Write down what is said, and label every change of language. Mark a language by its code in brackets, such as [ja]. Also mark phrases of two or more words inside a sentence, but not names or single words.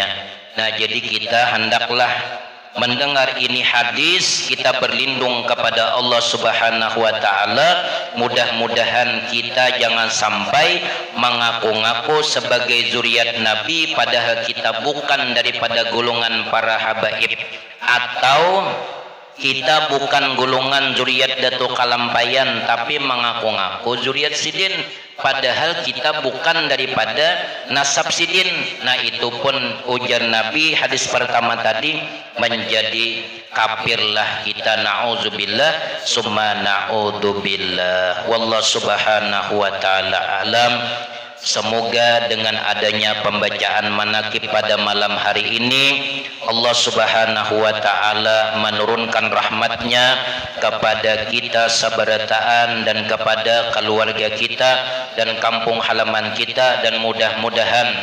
[id] Nah, jadi kita hendaklah mendengar ini hadis, kita berlindung kepada Allah [ar] سبحانه وتعالى. [id] Mudah-mudahan kita jangan sampai mengaku-ngaku sebagai zuriat Nabi padahal kita bukan daripada golongan para habaib, atau kita bukan golongan zuriat Datuk Kalampayan tapi mengaku-ngaku zuriat Sidin padahal kita bukan daripada nasab Sidin. Nah, itu pun ujar Nabi hadis pertama tadi, menjadi kafirlah kita, [ar] نعوذ بالله ثم نعوذ بالله. والله سبحانه وتعالى أعلم. [id] Semoga dengan adanya pembacaan manaqib pada malam hari ini, Allah [ar] سبحانه وتعالى [id] menurunkan rahmatnya kepada kita sabarataan dan kepada keluarga kita dan kampung halaman kita, dan mudah-mudahan